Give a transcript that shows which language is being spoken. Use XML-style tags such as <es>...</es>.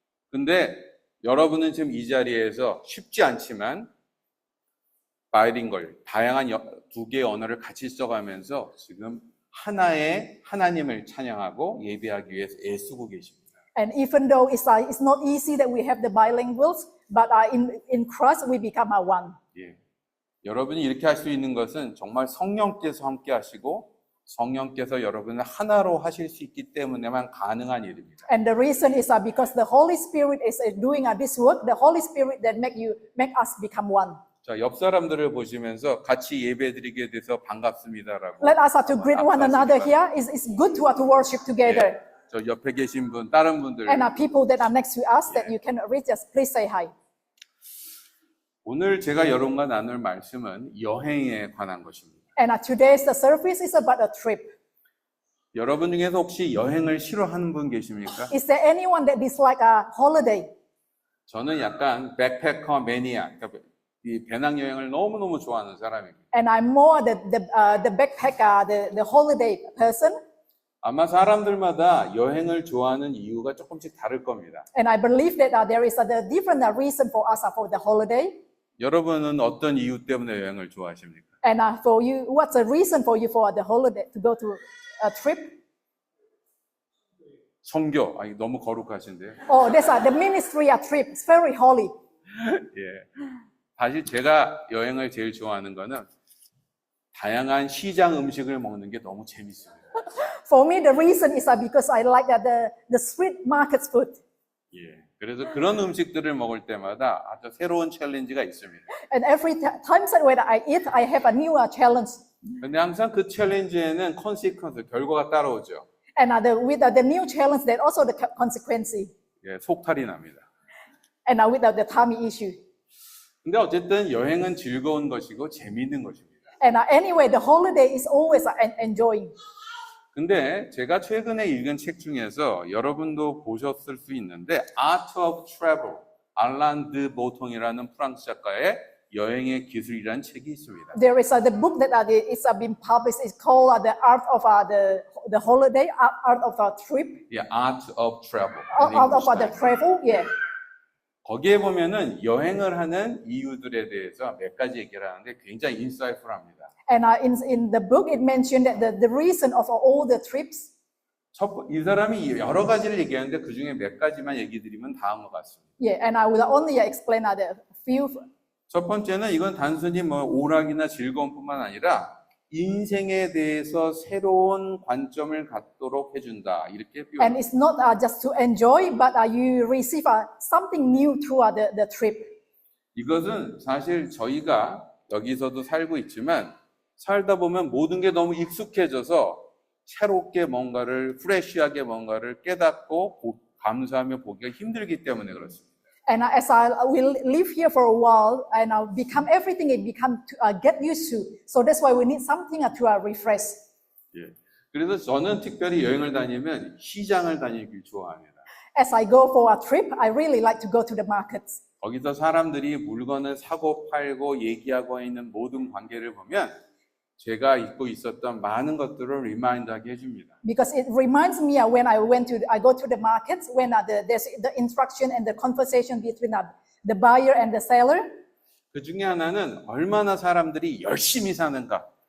<ko>근데 여러분은 지금 이 자리에서 쉽지 않지만 바이링걸, 다양한 두 개의 언어를 같이 써가면서 지금 하나의 하나님을 찬양하고 예배하기 위해서 애쓰고 계십니다.</ko> <en>And even though it's not easy that we have the bilinguals, but in Christ we become one.</en> <ko>예. 여러분이 이렇게 할 수 있는 것은 정말 성령께서 함께 하시고 성령께서 여러분을 하나로 하실 수 있기 때문에만 가능한 일입니다.</ko> <en>And the reason is because the Holy Spirit is doing this work. The Holy Spirit that make us become one.</en> <ko>자, 옆 사람들을 보시면서 같이 예배드리게 돼서 반갑습니다라고.</ko> <en>Let us to greet one another here. It's good to worship together.</en> <ko>예. 저 옆에 계신 분, 다른 분들.</ko> <en>And people that are next to us that you can reach us, please say hi.</en> <ko>오늘 제가 여러분과 나눌 말씀은 여행에 관한 것입니다.</ko> <en>And today's the service is about a trip.</en> <ko>여러분 중에서 혹시 여행을 싫어하는 분 계십니까?</ko> <en>Is there anyone that dislike a holiday?</en> <ko>저는 약간 백패커 매니아, 그러니까 이 배낭여행을 너무너무 좋아하는 사람입니다.</ko> <en>And I'm more the backpacker, the holiday person.</en> <ko>아마 사람들마다 여행을 좋아하는 이유가 조금씩 다를 겁니다.</ko> <en>And I believe that there is a different reason for us for the holiday.</en> <ko>여러분은 어떤 이유 때문에 여행을 좋아하십니까?</ko> <en>And for you, what's the reason for you for the holiday to go to a trip?</en> <ko>선교, 아니 너무 거룩하신데요.</ko> <en>Oh, that's the ministry trip. It's very holy.</en> <ko>예. 사실 제가 여행을 제일 좋아하는 거는 다양한 시장 음식을 먹는 게 너무 재밌습니다.</ko> <en>For me, the reason is because I like the street market food.</en> <ko>예. 그래서 그런 음식들을 먹을 때마다 아주 새로운 챌린지가 있습니다.</ko> <en>And every time when I eat, I have a new challenge.</en> <ko>근데 항상 그 챌린지에는 consequence, 결과가 따라오죠.</ko> <en>And with the new challenge, there also the consequence.</en> <ko>예, 속탈이 납니다.</ko> <en>And with the tummy issue.</en> <ko>근데 어쨌든 여행은 즐거운 것이고 재미있는 것입니다.</ko> <en>And anyway, the holiday is always enjoying.</en> <ko>근데 제가 최근에 읽은 책 중에서 여러분도 보셨을 수 있는데 Art of Travel, 알란 드 보통이라는 프랑스 작가의 여행의 기술이라는 책이 있습니다.</ko> <en>There is the book that is been published. It's called The Art of the Holiday, Art of the Trip, 예, Art of Travel. in Art of English the title. Travel. Yeah.</en> <ko>거기에 보면은 여행을 하는 이유들에 대해서 몇 가지 얘기를 하는데 굉장히 인사이트풀합니다.</ko> <en>And in the book, it mentioned that the reason of all the trips.</en> <ko>이 사람이 여러 가지를 얘기하는데 그 중에 몇 가지만 얘기 드리면 다음과 같습니다.</ko> <en>Yeah, and I will only explain the few.</en> <ko>첫 번째는 이건 단순히 뭐 오락이나 즐거움뿐만 아니라 인생에 대해서 새로운 관점을 갖도록 해준다. 이렇게</ko> <en>And</en> <ko>표현합니다.</ko> <en>it's not just to enjoy, but you receive something new through the trip.</en> <ko>이것은 사실 저희가 여기서도 살고 있지만 살다 보면 모든 게 너무 익숙해져서 새롭게 뭔가를 프레시하게 뭔가를 깨닫고 감사하며 보기가 힘들기 때문에 그렇습니다.</ko> <en>And as I will live here for a while, and I'll become everything, it become to get used to. So that's why we need something to refresh.</en> <ko>예. 그래서 저는 특별히 여행을 다니면 시장을 다니길 좋아합니다.</ko> <en>As I go for a trip, I really like to go to the markets.</en> <ko>거기서 사람들이 물건을 사고 팔고 얘기하고 있는 모든 관계를 보면 제가 잊고 있었던 많은 것들을 리마인드하게 해줍니다.</ko> <en>Because it reminds me when I go to the markets, when there's the instruction and the conversation between the buyer and the seller.</en> <ko>그 중에 하나는 얼마나 사람들이 열심히 사는가.</ko>